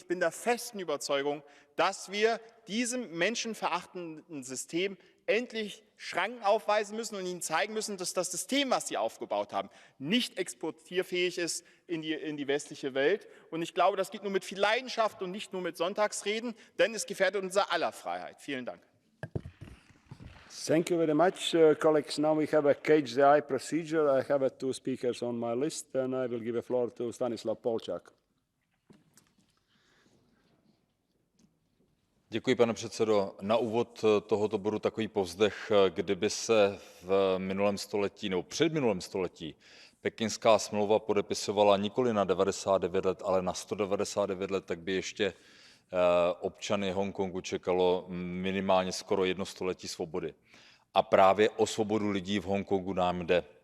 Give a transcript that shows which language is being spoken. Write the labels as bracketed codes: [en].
[de] Ich bin der festen Überzeugung, dass wir diesem menschenverachtenden System endlich Schranken aufweisen müssen und ihnen zeigen müssen, dass das System, was sie aufgebaut haben, nicht exportierfähig ist in die westliche Welt. Und ich glaube, das geht nur mit viel Leidenschaft und nicht nur mit Sonntagsreden, denn es gefährdet unser aller Freiheit. Vielen Dank. [en] Thank you very much, colleagues. Now we have a catch the eye procedure. I have 2 speakers on my list, and I will give the floor to Stanislav Polčák. [cs] Děkuji, pane předsedo. Na úvod tohoto bodu takový povzdech, kdyby se v minulém století nebo předminulém století Pekingská smlouva podepisovala nikoli na 99 let, ale na 199 let, tak by ještě občany Hongkongu čekalo minimálně skoro 1 století svobody. A právě o svobodu lidí v Hongkongu nám jde.